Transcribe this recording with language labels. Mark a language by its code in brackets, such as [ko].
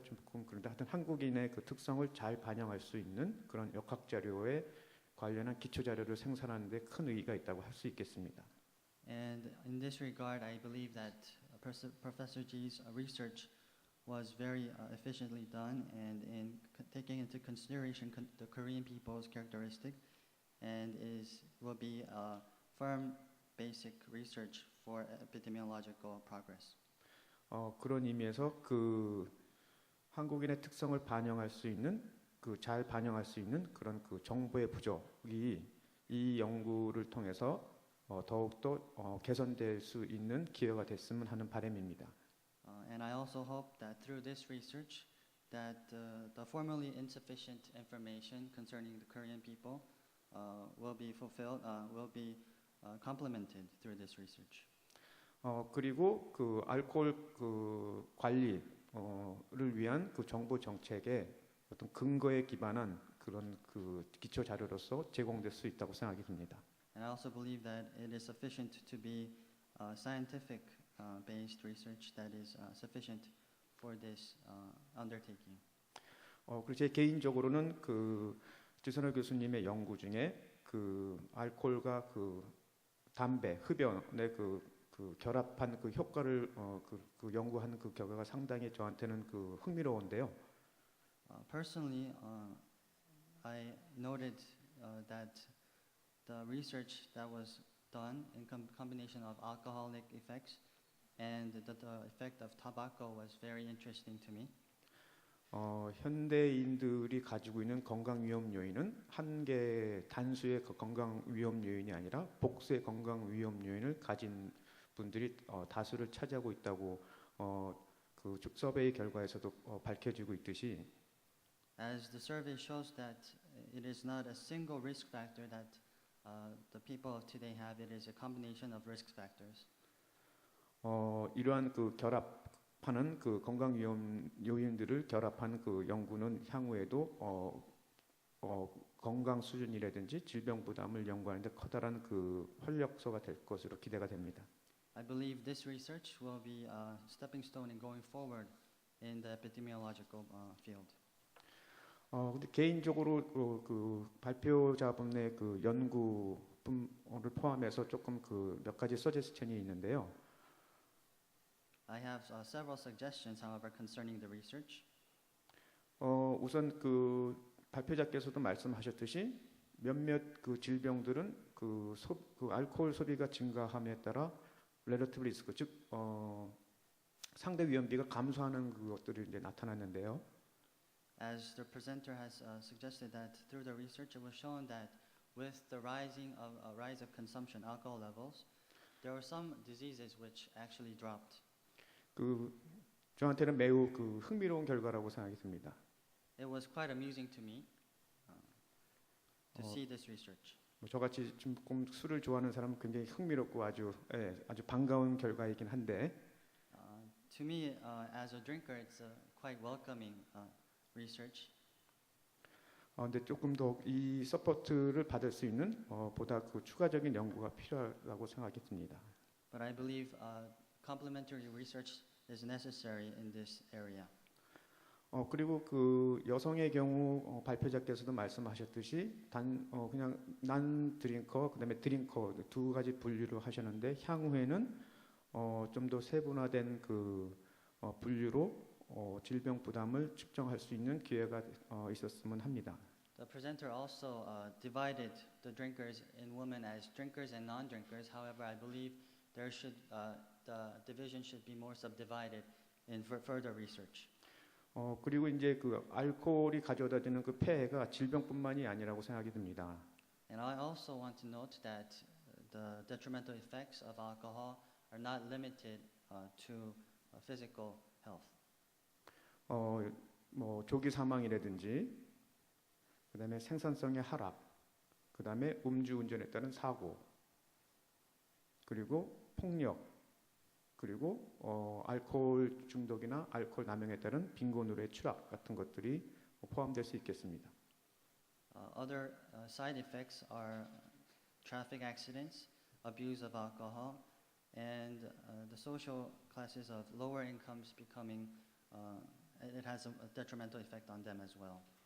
[ko] 조금 그런데 하여튼 한국인의 그 특성을 잘 반영할 수 있는 그런 역학 자료에 관련한 기초 자료를 생산하는 데 큰 의의가 있다고 할 수 있겠습니다. [en] And in this regard, I believe that Professor Ji's research was very efficiently done, and in taking into consideration the Korean people's characteristic, and will be a firm basic research for epidemiological progress. [ko] 그런 의미에서 그 한국인의 특성을 반영할 수 있는 잘 반영할 수 있는 그런 그 정보의 부족이 이 연구를 통해서 더욱더 개선될 수 있는 기회가 됐으면 하는 바람입니다. [en] And I also hope that through this research, that the formerly insufficient information concerning the Korean people will be fulfilled, will be complemented through this research. [ko] 그리고 그 알코올 그 관리를 위한 그 정보 정책의 어떤 근거에 기반한 그런 그 기초 자료로서 제공될 수 있다고 생각이 듭니다. [en] And I also believe that it is sufficient to be scientific based research that is sufficient for this undertaking. [ko] 그리고 제 개인적으로는 그 지선호 교수님의 연구 중에 그 알코올과 그 담배, 흡연의 그 결합한 그 효과를 그 연구한 그 결과가 상당히 저한테는 그 흥미로운데요. [en] Personally, I noted that the research that was done in combination of alcoholic effects and the effect of tobacco was very interesting to me. [ko] 현대인들이 가지고 있는 건강 위험 요인은 한 개 단수의 건강 위험 요인이 아니라 복수의 건강 위험 요인을 가진 분들이 다수를 차지하고 있다고 그 서베이 결과에서도 밝혀지고 있듯이 [en] As the survey shows that it is not a single risk factor that the people of today have, it is a combination of risk factors. [ko] 이러한 그 결합하는 그 건강 위험 요인들을 결합한 그 연구는 향후에도 건강 수준이라든지 질병 부담을 연구하는데 커다란 그 활력소가 될 것으로 기대가 됩니다. [en] I believe this research will be a stepping stone in going forward in the epidemiological field. [ko] 근데 개인적으로 그 발표자분의 그 연구를 포함해서 조금 그 몇 가지 서제스천이 있는데요. [en] I have several suggestions, however, concerning the research. [ko] 우선 그 발표자께서도 말씀하셨듯이 몇몇 그 질병들은 그 알코올 소비가 증가함에 따라 [en] relative risk, [ko] 즉 상대 위험비가 감소하는 그것들이 이제 나타났는데요. [en] As the presenter has suggested that through the research, it was shown that with the rise of consumption alcohol levels, there were some diseases which actually dropped. [ko] 그 저한테는 매우 그 흥미로운 결과라고 생각이 듭니다. [en] It was quite amusing to me to see this research. [ko] 저같이 조금 술을 좋아하는 사람은 굉장히 흥미롭고 아주 반가운 결과이긴 한데. [en] To me, as a drinker, it's quite welcoming research. [ko] 근데 조금 더 이 서포트를 받을 수 있는 보다 그 추가적인 연구가 필요하다고 생각이 듭니다. [en] But I believe complementary research is necessary in this area. [ko] 그리고 그 여성의 경우 발표자께서도 말씀하셨듯이 그냥 난 드링커 그다음에 드링커 두 가지 분류로 하셨는데 향후에는 좀 더 세분화된 그 분류로 질병 부담을 측정할 수 있는 기회가 있었으면 합니다. [en] The presenter also divided the drinkers in women as drinkers and non-drinkers. However, I believe the division should be more subdivided in further research. [ko] 그리고 이제 그 알코올이 가져다 주는 그 폐해가 질병뿐만이 아니라고 생각이 듭니다. [en] And I also want to note that the detrimental effects of alcohol are not limited to physical health. [ko] 뭐 조기 사망이라든지, 그다음에 생산성의 하락, 그다음에 음주운전에 따른 사고, 그리고 폭력, 그리고 알코올 중독이나 알코올 남용에 따른 빈곤으로의 추락 같은 것들이 포함될 수 있겠습니다. [en] Other side effects are traffic accidents, abuse of alcohol, and the social classes of lower incomes becoming, it has a detrimental effect on them as well.